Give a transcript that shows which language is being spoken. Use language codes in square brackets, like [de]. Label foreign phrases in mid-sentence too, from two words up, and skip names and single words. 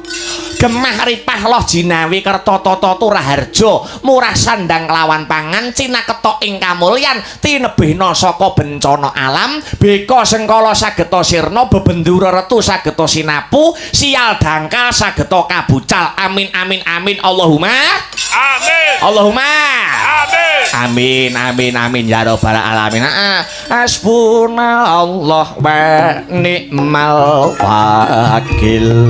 [jv] Gemah ripah loh jinawi kerta tata turaharja murah sandang kelawan pangan cinaketok ing kamulyan tinebihna saka bencana alam beka sengkala sageta sirna bebendura retu sageta sinapu sial dangkal sageta kabucal [ar] آمين آمين آمين اللهم آمين اللهم آمين آمين آمين يا رب العالمين. حسبنا الله ونعم الوكيل.